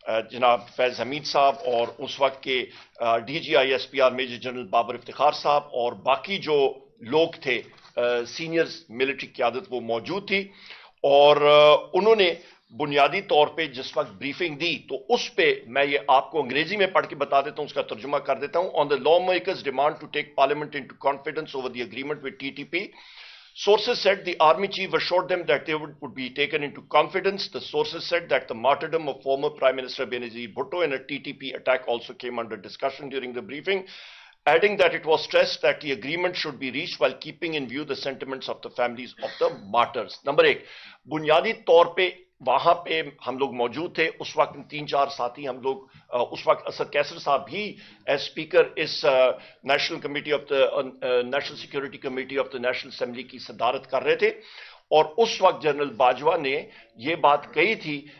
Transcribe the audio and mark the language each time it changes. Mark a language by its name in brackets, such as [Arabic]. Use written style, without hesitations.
[Urdu] جناب فیض حمید صاحب، اور اس وقت کے DGISPR major general Babar Iftikhar صاحب، اور باقی جو لوگ تھے سینئر ملٹری قیادت وہ موجود تھی. اور انہوں نے بنیادی طور پہ جس وقت بریفنگ دی تو اس پہ میں یہ آپ کو انگریزی میں پڑھ کے بتا دیتا ہوں، اس کا ترجمہ کر دیتا ہوں. [English] On the lawmakers demand to take parliament into confidence over the agreement with TTP. Sources said the army chief assured them that they would be taken into confidence. The sources said that the martyrdom of former Prime Minister Benazir Bhutto in a TTP attack also came under discussion during the briefing, adding that it was stressed that the agreement should be reached while keeping in view the sentiments of the families of the martyrs. [Urdu] Number 1, بنیادی طور پہ وہاں پہ ہم لوگ موجود تھے. اس وقت 3-4 ساتھی ہم لوگ، اس وقت اسد کیسر صاحب بھی [English] as speaker اس national committee of the national security committee of the national assembly [Urdu] کی صدارت کر رہے تھے. اور اس وقت جنرل باجوہ نے یہ بات کہی تھی